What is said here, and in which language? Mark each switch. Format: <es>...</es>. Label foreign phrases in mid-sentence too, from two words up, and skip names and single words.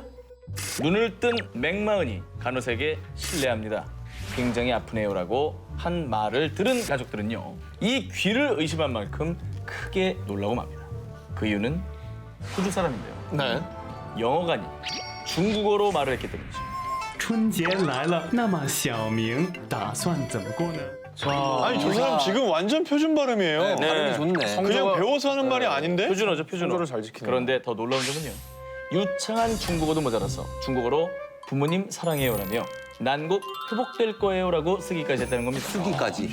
<ko>눈을 뜬 맥마흔이 간호사에게 실례합니다. 굉장히 아프네요라고 한 말을 들은 가족들은요. 이 귀를 의심한 만큼 크게 놀라고 맙니다. 그 이유는 호주 사람인데요. 네. 영어가 아닌 중국어로 말을 했기 때문이죠.</ko> <zh>春节来了，那么小明打算怎么过呢？</zh> <ko>아니 저 사람 지금 완전 표준 발음이에요. 발음이 좋네. 그냥 배워서 하는 말이 아닌데? 표준어죠, 표준어. 성조를 잘 지키네요. 그런데 더 놀라운 점은요. 유창한 중국어도 모자라서 중국어로 부모님 사랑해요라며 난국 회복될 거예요라고 쓰기까지 했다는 겁니다. 쓰기까지.</ko>